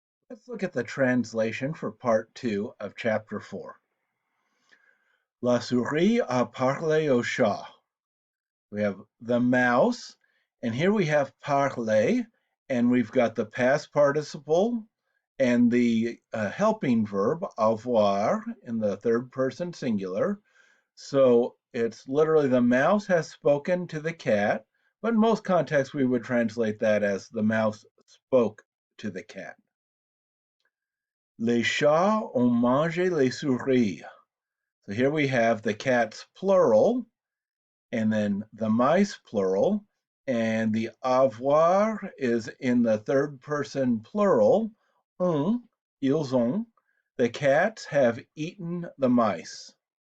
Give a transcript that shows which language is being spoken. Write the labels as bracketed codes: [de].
[en] Let's look at the translation for part 2 of chapter 4. [fr] La souris a parlé au chat. [en] We have the mouse, and here we have parler, and we've got the past participle and the helping verb avoir in the third person singular. So it's literally the mouse has spoken to the cat, but in most contexts we would translate that as the mouse spoke to the cat. [fr] Les chats ont mangé les souris. [en] So here we have the cats plural, and then the mice plural, and the avoir is in the third person plural. [fr] Ils ont. [en] The cats have eaten the mice.